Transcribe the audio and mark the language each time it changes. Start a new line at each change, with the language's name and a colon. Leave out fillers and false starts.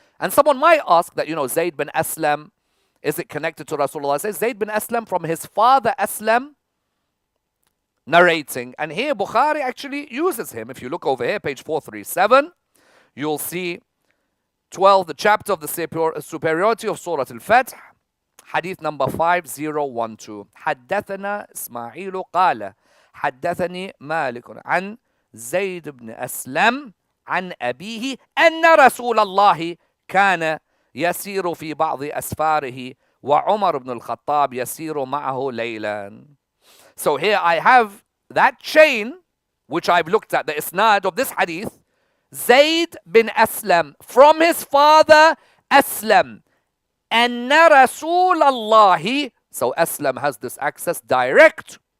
English: And someone might ask that, you know, Zayd bin Aslam, is it connected to Rasulullah? It says Zayd bin Aslam from his father Aslam narrating. And here Bukhari actually uses him. If you look over here, page 437, you'll see 12, the chapter of the superiority of Surah Al-Fath. Hadith number 5012.
Arabic: حدثنا إسماعيل قال حدثني مالك عن زيد بن أسلم عن أبيه أن رسول الله كان يسير في بعض أسفاره وعمر بن الخطاب يسير معه ليلا.
English: So here I have that chain which I've looked at, the isnad of this hadith. Zayd bin Aslam from his father Aslam.
Arabic: Anna Rasulallahi.
English: So Aslam has this access direct.